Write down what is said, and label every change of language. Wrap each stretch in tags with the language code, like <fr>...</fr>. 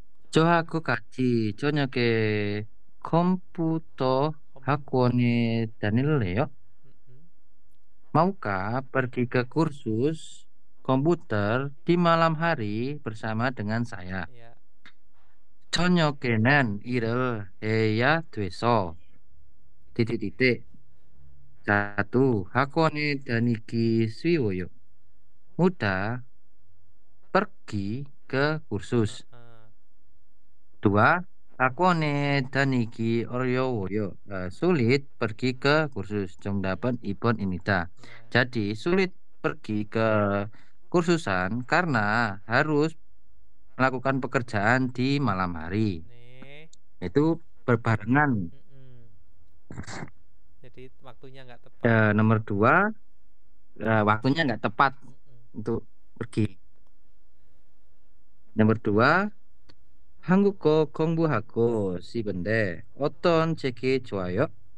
<ko>저하고 같이 저녁에 컴퓨터 학원에 다닐래요?</ko> <id>Maukah pergi ke kursus komputer di malam hari bersama dengan saya? Ya.</id> <ko>저녁에는 일을 해야 돼서 titik-titik. 1. 학원에 다니기 쉬워요.</ko> <id>Mudah pergi ke kursus. 2.</id> <ko>학원에 다니기 어려워요.</ko> <id>Sulit pergi ke kursus. 정답은 2번입니다. Jadi sulit pergi ke kursusan karena harus melakukan pekerjaan di malam hari. Itu berbarengan. Jadi waktunya nggak tepat. Nomor 2, waktunya nggak tepat untuk pergi.</id> <ko>Nomor 2, 한국어 공부하고 싶은데 어떤 책이 좋아요?</ko>